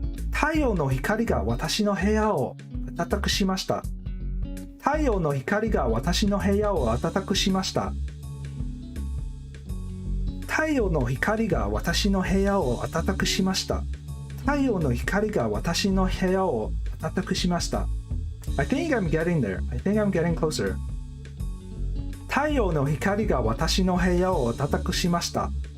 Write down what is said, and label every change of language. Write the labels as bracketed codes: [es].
[ja] 太陽の光が私の部屋を暖かくしました。太陽の光が私の部屋を暖かくしました。太陽の光が私の部屋を暖かくしました。太陽の光が私の部屋を暖かくしました。 [en] I think I'm getting there. I think I'm getting closer. [ja] 太陽の光が私の部屋を暖かくしました。